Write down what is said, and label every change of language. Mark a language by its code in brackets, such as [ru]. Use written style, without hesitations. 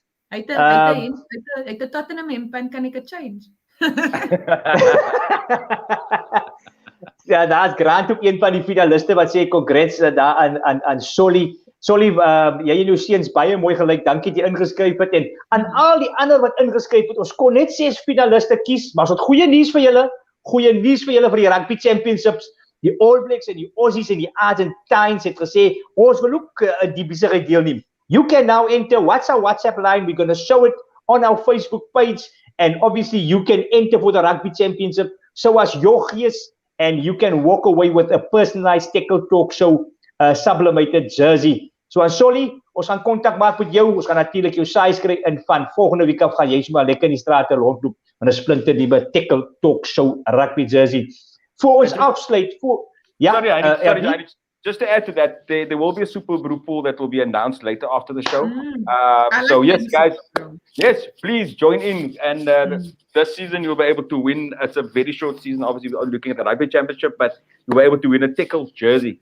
[af] Hy het 'n Tottenham hempan, kan ek dit change? Ja, daar's Grant ook een van die finaliste wat sê congrats daar aan Solly. Solly, jy en jou seuns baie mooi gelyk. Dankie dat jy ingeskryf het en aan al die ander wat ingeskryf het. Ons kon net 6 finaliste kies, maar ons het goeie nuus vir julle. Goeie nuus vir julle vir die Rugby Championships. Die All Blacks en die Aussies en die Argentines het gesê ons wil ook die besigheid deelneem. [en] You can now enter. What's our WhatsApp line? We're going to show it on our Facebook page. And obviously, you can enter for the Rugby Championship. So as your gees, and you can walk away with a personalized Tekkel Talk Show sublimated jersey. [af] So aan Solly, ons gaan kontak maak met jou. Ons gaan natuurlik jou size kry en van volgende week af gaan jy maar lekker in die strate rondloop met 'n splinter nuwe Tekkel Talk Show rugby jersey. Voor ons afsluit, [en] Sorry, just to add to that, there will be a super group pool that will be announced later after the show. So yes, guys, yes, please join in. And this season you'll be able to win. It's a very short season. Obviously, we're looking at the Rugby Championship, but you'll be able to win a Tekkel jersey.